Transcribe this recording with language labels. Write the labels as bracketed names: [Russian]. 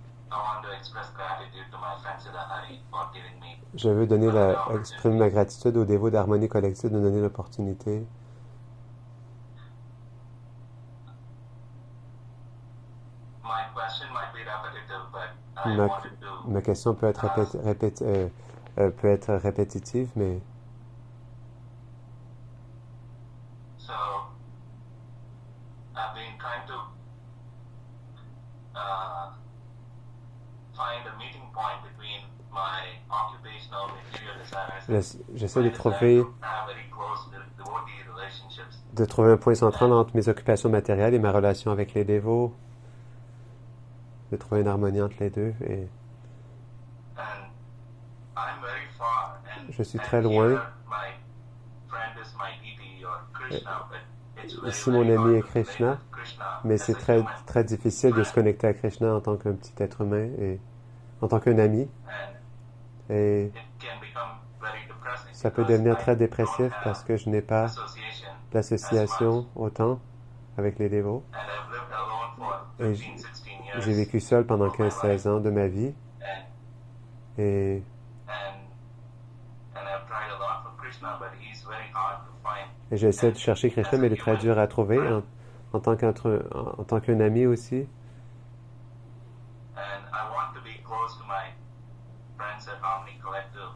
[English] I want to express gratitude to my friend Siddhari for giving me. [French] Je veux exprimer ma gratitude aux dévots d'Harmonie Collective de me donner l'opportunité. [English] My question might be repetitive, but I [French] Ma, [English] wanted to. [French] ma question peut être, peut être répétitive, mais [English] So, I've been trying to find a meeting point between my occupational material desires and [French] j'essaie de [English] my desire [French] trouver, [English] to have very close devotee relationships. [French] un point central entre mes occupations matérielles et ma relation avec les dévots. De trouver une harmonie entre les deux. Et [English] And I'm very far, and [French] je suis [English] and [French] très [English] here [French] loin. [English] my friend is my deity or Krishna, but it's very, [French] Ici, mon [English] very [French] ami [English] hard [French] est [English] to connect [French] Krishna, [English] with Krishna [French] mais [English] as [French] c'est [English] a [French] très, [English] human. [French] très difficile de se connecter à Krishna en tant qu'un petit être humain et en tant qu'un ami. [English] And [French] Et [English] it can become very depressing [French] ça peut [English] because [French] devenir [English] I [French] très [English] don't [French] dépressif [English] have [French] parce que je n'ai pas [English] association [French] d'association autant avec les dévots. [English] and I've lived alone for [French] Et [English] 15, 16 years. [French] j'ai vécu seul pendant [English] of my [French] 15-16 ans de ma vie [English] And, [French] et [English] and I've tried a lot for Krishna, but he's very hard to find. [French] j'essaie de chercher Krishna, mais il est très dur à trouver en tant qu'un ami aussi. [English] And I want to be close to my friends at Harmony Collective,